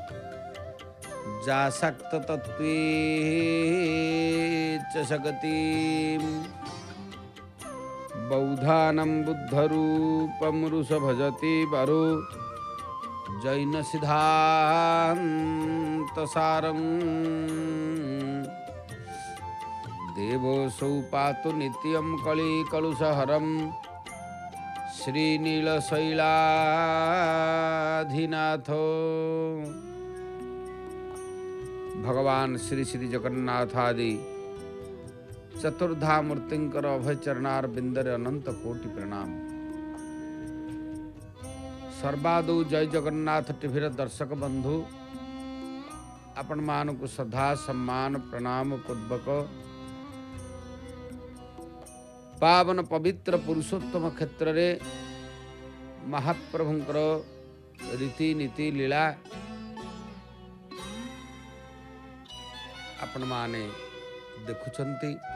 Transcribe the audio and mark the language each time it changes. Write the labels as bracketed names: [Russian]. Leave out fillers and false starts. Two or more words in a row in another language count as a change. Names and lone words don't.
[Sanskrit] जासक्ततत्त्वे च जगतिं बौद्धानां बुद्धरूपमृषभजति वरो जैनसिद्धान्तसारं देवोऽसौ पातु नित्यं कलिकलुषहरं श्रीनीलशैलाधिनाथो। [Odia] ଭଗବାନ ଶ୍ରୀ ଶ୍ରୀ ଜଗନ୍ନାଥ ଆଦି ଚତୁର୍ଦ୍ଧା ମୂର୍ତ୍ତିଙ୍କର ଅଭୟ ଚରଣାର ବିନ୍ଦରେ ଅନନ୍ତ କୋଟି ପ୍ରଣାମ। ସର୍ବାଦୌ ଜୟ ଜଗନ୍ନାଥ ଟିଭିର ଦର୍ଶକ ବନ୍ଧୁ ଆପଣ ମାନଙ୍କ ଶ୍ରଦ୍ଧା ସମ୍ମାନ ପ୍ରଣାମ ପୂର୍ବକ ପାବନ ପବିତ୍ର ପୁରୁଷୋତ୍ତମ କ୍ଷେତ୍ର ରେ ମହାପ୍ରଭୁଙ୍କର ରୀତି ନୀତି ଲୀଳା ଆପଣ ମାନେ ଦେଖୁଛନ୍ତି।